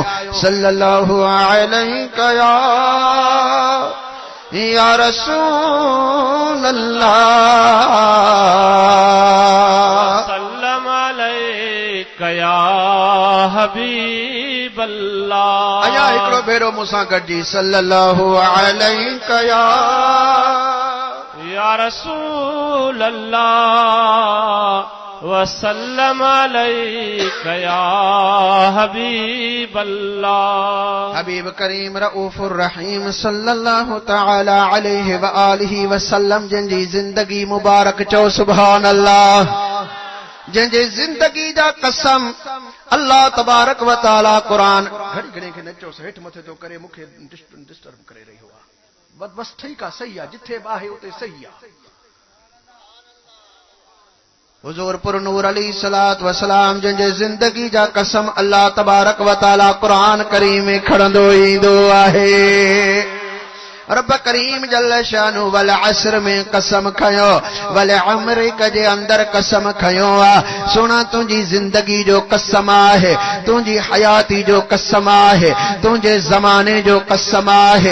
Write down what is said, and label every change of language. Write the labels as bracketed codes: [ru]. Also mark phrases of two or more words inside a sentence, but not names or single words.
[ar] صلى الله عليه يا رسول الله, سلم عليك يا حبيب الله. [sd] अया हिकिड़ो भेरो मूंसां गॾिजी [ar] صلى الله عليه يا رسول الله وسلم عليك يا حبيب الله. حبيب كريم رؤوف رحيم صلى الله تعالى عليه وآله وسلم [sd] जिनजी जिंदगी मुबारक चो [ar] سبحان الله. [sd] जंहिंजे ज़िंदगी जा कसम अल्लाह [ar] تبارك وتعالى [sd] कुरान घड़ी घड़ी खे नचो हेठ मथे तो करे मूंखे डिस्टर्ब करे रही हुआ। बस ठीक आहे, सही आहे, जिथे बाहे उते सही आहे। हुजूर पुर नूर [ar] عليه الصلاة والسلام [sd] जंहिंजे ज़िंदगी जा कसम अल्लाह [ar] تبارك وتعالى [sd] कुरान करीम में खणंदो ईंदो आहे। रब करीम [ar] جل شأنه والعصر [sd] में कसम खयो, [ar] والعمرك [sd] जे अंदर कसम खयो आ। सुना तुंहिंजी जिंदगी जो कसम आहे, तुंहिंजी हयाती जो कसम आहे, तुंहिंजे ज़माने जो कसम आहे।